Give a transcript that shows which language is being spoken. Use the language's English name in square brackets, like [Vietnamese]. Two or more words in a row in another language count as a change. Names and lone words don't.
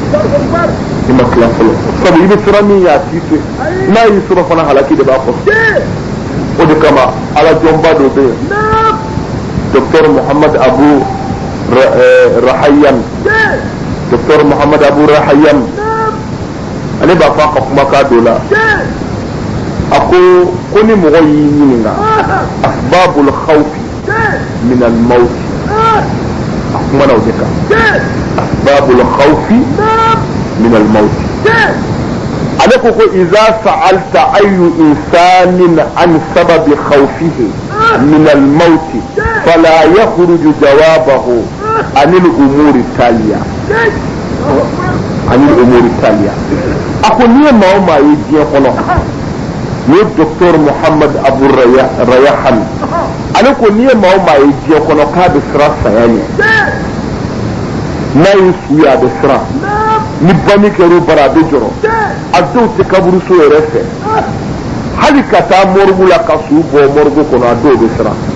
[Bambara] i ma tila fɔlɔ sabu i bɛ siran min ye a t'i to n'a y'i sɔrɔ fana halaki de b'a kɔfɛ o de kama ala jɔnba dɔ bɛ yen docteur Muhammad Abu Rahayan docteur Muhammad Abu Rahayan ale b'a fɔ a ka kumakan dɔ la a ko ni mɔgɔ y'i ɲininka [Arabic] أسباب الخوف من الموت [Bambara] a kumana o de kan [Arabic] أسباب الخوف من الموت [Bambara] ale ko [Arabic] إذا سألت أي إنسان عن سبب خوفه من الموت فلا يخرج جوابه عن الأمور التالية [Bambara] ako ni ma o ma yi diɲɛ kɔnɔ ni docteur Muhammad Abu Rayahan ale ko ni ye maa o maa ye diɲɛ kɔnɔ k'a bɛ siran saya ɲɛ n'a ye su ye a bɛ siran ni banni kɛra o bara a bɛ jɔrɔ a dɔw tɛ kaburuso yɛrɛ fɛ hali ka taa mɔrigu la ka su bɔ mɔrigu kɔnɔ a dɔw bɛ siran